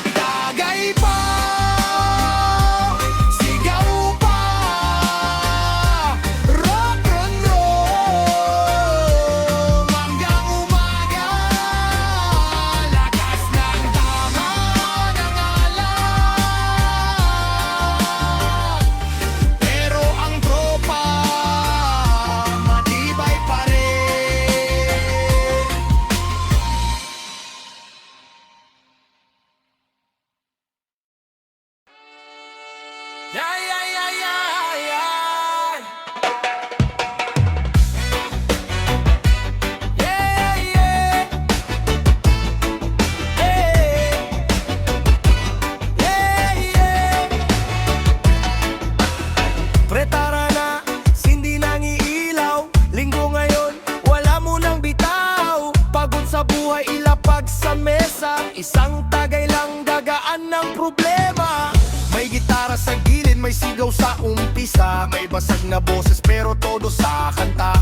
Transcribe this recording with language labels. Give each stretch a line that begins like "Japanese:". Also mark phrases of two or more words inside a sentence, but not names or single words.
Filipino: Tagay pa, sigaw pa,
English: rock and roll,
Filipino: hanggang umaga. Lakas ng tama ng alak, pero ang tropa matibay pa rin.
English: Yeah, yeah, yeah, yeah, yeah. Yeah, yeah. Hey. Yeah, yeah.
Filipino: Pre, tara na, sindi nang iilaw. Linggo ngayon, wala mo nang bitaw. Pagod sa buhay, ilapag sa mesa. Isang tagay lang, gagaan ng problema. May gitara sa gilid, may sigaw sa umpisa, may basag na boses pero todo sa kanta.